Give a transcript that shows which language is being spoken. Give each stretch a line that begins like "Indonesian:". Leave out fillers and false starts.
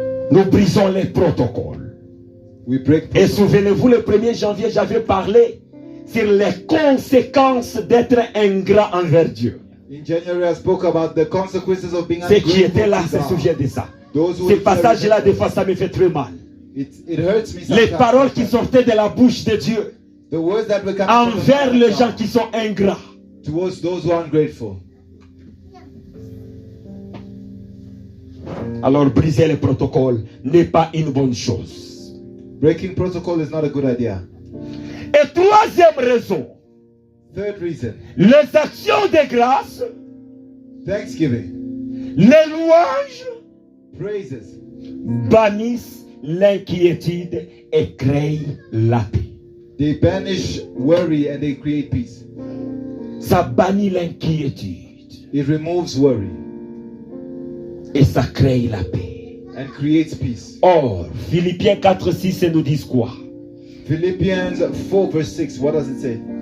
French: Nous brisons les protocoles.
English: We break
French: Et
English: protocol.
French: souvenez-vous, le 1er janvier, j'avais parlé sur les conséquences d'être ingrat envers Dieu.
English: In January, I spoke about the consequences of being
French: Ceux qui étaient
English: ungrateful
French: là
English: to
French: se
English: God.
French: souviennent de ça.
English: Those who
French: Ces
English: were
French: passages-là,
English: there,
French: des fois, ça me fait très mal.
English: it hurts me
French: Les
English: sometimes.
French: paroles qui sortaient de la bouche de Dieu
English: The words that were coming from the
French: envers
English: mouth
French: les
English: of
French: gens
English: God
French: qui sont ingrats.
English: towards those who are ungrateful.
French: Alors, briser le protocole n'est pas une bonne chose.
English: Breaking protocol is not a good idea.
French: Et troisième raison,
English: Third reason,
French: les actions de grâce,
English: Thanksgiving,
French: les louanges
English: praises,
French: bannissent l'inquiétude et créent la paix.
English: they banish worry and they create peace.
French: Ça bannit l'inquiétude
English: It removes worry
French: et ça crée la paix.
English: and creates peace.
French: Or, Philippiens 4:6 nous dit quoi?
English: Philippians 4 verse 6, what does it say?